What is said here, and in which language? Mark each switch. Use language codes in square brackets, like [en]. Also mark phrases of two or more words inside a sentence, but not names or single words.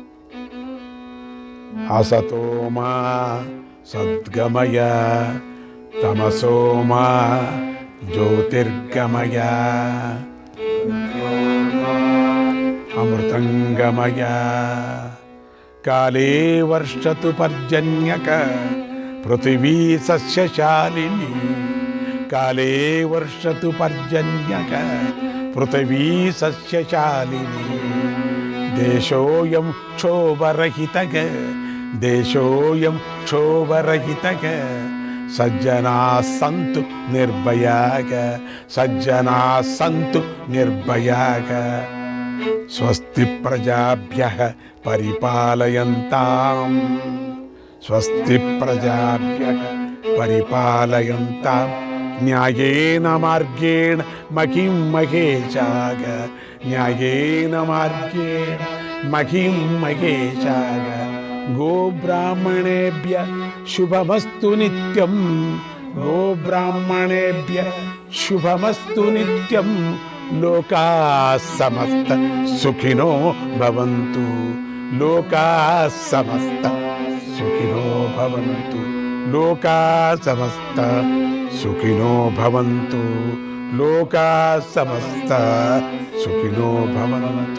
[sa] అసతోమా సద్గమయ తమసోమా జ్యోతిర్గమయ అమృతంగమయ కాలే వర్షతు పర్జన్యక పృథివీ సస్యశాలిని కాలే వర్షతు పర్జన్యక పృథివీ సస్యశాలిని దేశోయం క్షోభరహితగ దేశోయం క్షోభరహితగ సజ్జనా సంతు నిర్భయాగ సజ్జనా సంతు నిర్భయాగ స్వస్తి ప్రజాభ్యః పరిపాలయంతాం స్వస్తి ప్రజాభ్యః పరిపాలయంతాం న్యాయేన మార్గేణ మహిం మహేశాగ న్యాయేన మార్గేణ మహిం మహేశాగ గోబ్రాహ్మణేభ్య శుభమస్తు నిత్యం గోబ్రాహ్మణేభ్య శుభమస్తు నిత్యం లోకా సమస్త సుఖినో భవంతు లోకా సమస్త సుఖినో భవంతు లోకా సమస్త సుఖినో భవంతు లోకా సమస్త సుఖినో భవంతు.